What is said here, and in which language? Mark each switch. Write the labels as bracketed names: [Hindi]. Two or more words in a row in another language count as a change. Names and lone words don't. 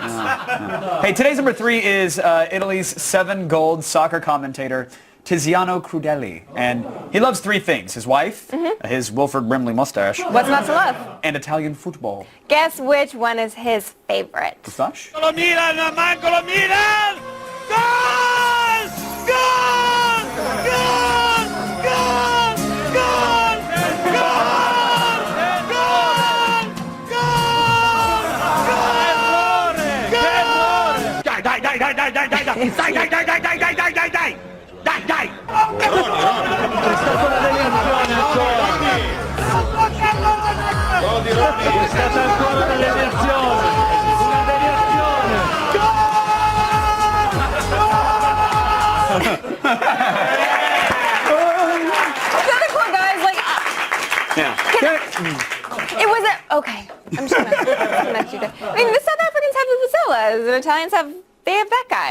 [English] Hey, today's number 3 is Italy's 7 gold soccer commentator, Tiziano Crudeli. And he loves 3 things. His wife, his Wilford Brimley mustache. What's not to love? And Italian football. Guess which one is his favorite? Mustache? [Italian] Lo miran, Manco lo miran! Gol! Gol! Gol! Gol! Gol! Gol! Gol! Gol! Gol! Dai! È stata ancora una deviazione. Una deviazione. [English] Another cool guy is like, Yeah. it was a, okay, I'm just gonna let you go. I mean, the South Africans have Vasillas, the Italians they have that guy.